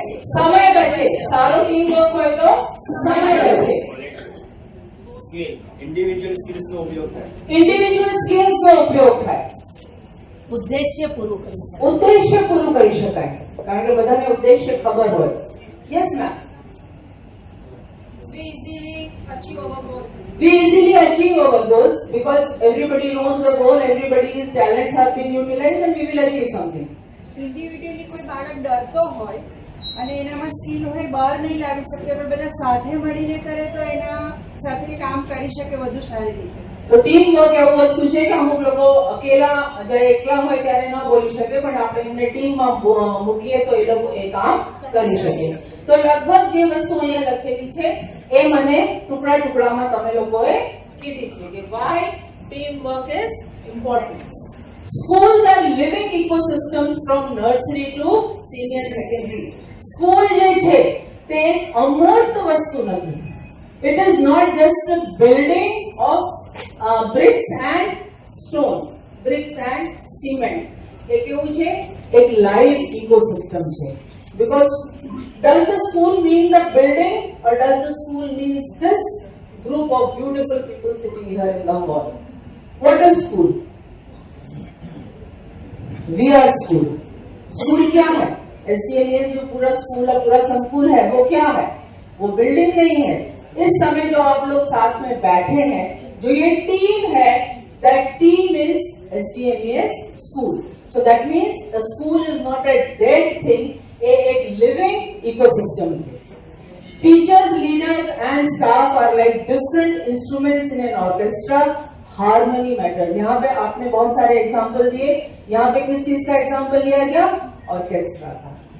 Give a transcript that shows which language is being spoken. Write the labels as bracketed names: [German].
[Gujarati] સમય બચે, સારો ટીમ વર્ક હોય તો સમય બચે. સ્કેલ ઇન્ડિવિજ્યુઅલ સ્કિલ્સ નો ઉપયોગ થાય. ઇન્ડિવિજ્યુઅલ સ્કિલ્સ નો ઉપયોગ થાય. ઉદ્દેશ્ય પૂરું કરી શકાય. ઉદ્દેશ્ય પૂરું કરી શકાય, કારણ કે બધાને ઉદ્દેશ્ય ખબર હોય. [English] Yes ma'am. We easily achieve our goal. We easily achieve our goals because everybody knows the goal, everybody's talents are being utilized and we will achieve something. [Gujarati] Individually કોઈ બાળક ડરતો હોય અને એનામાં સ્કિલ હોય બહાર નહીં લાવી શકે, પણ બધા સાથે મળીને કરે તો એના સાથે કામ કરી શકે વધુ સારી રીતે. તો ટીમ વર્ક એવું વસ્તુ છે કે અમુક લોકો અકેલા જ્યારે એકલા હોય ત્યારે ન બોલી શકે, પણ આપણે એમને ટીમમાં મૂકીએ તો એ લોકો એ કામ કરી શકે. તો લગભગ જે વસ્તુ અહીંયા લખેલી છે એ મને ટુકડા ટુકડામાં તમે લોકોએ કીધી છે કે [English] why team work is important. Schools are living ecosystems from nursery to senior secondary. [Gujarati] School જે છે તે અમૂર્ત વસ્તુ નથી. [English] It is not just a building of bricks and stone, bricks and cement. [Gujarati] એ કેવું છે? એક [English] live ecosystem [Gujarati] છે. [English] Because does the school mean the building or does the school means this group of beautiful people sitting here in the hall? What is school? We are school. [Hindi] School क्या है? SDMS जो पूरा school है, पूरा संकुल है, वो क्या है? वो बिल्डिंग नहीं है. इस समय जो आप लोग साथ में बैठे हैं, जो ये टीम है, [English] that team is SDMS school. So that means the school is not a dead thing, एक living ecosystem. Teachers, leaders and staff are like different instruments in an orchestra. Harmony matters. [Hindi] यहाँ पे आपने बहुत सारे example दिए. यहाँ पे किस चीज का एग्जाम्पल लिया गया? ऑर्केस्ट्रा का.